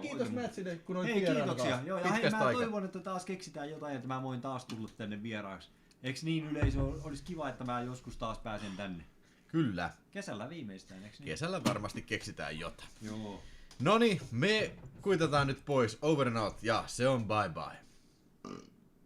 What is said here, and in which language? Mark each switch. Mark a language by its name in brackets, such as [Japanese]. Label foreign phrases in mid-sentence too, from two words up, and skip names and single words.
[Finnish] Ja kiitos Mätsille, kun olit Hei, vieraana kiitoksia. kanssa Joo, ja hei, pitkästä mä aikaa. toivon, että taas keksitään jotain, että mä voin taas tulla tänne vieraaksi. Eiks niin yleisö, olisi kiva, että mä joskus taas pääsen tänne. Kyllä. Kesällä viimeistään, eiks niin? Kesällä varmasti keksitään jotain. Joo. Noniin, me kuitataan nyt pois. [English] Over and out [Finnish] ja se on [English] bye bye.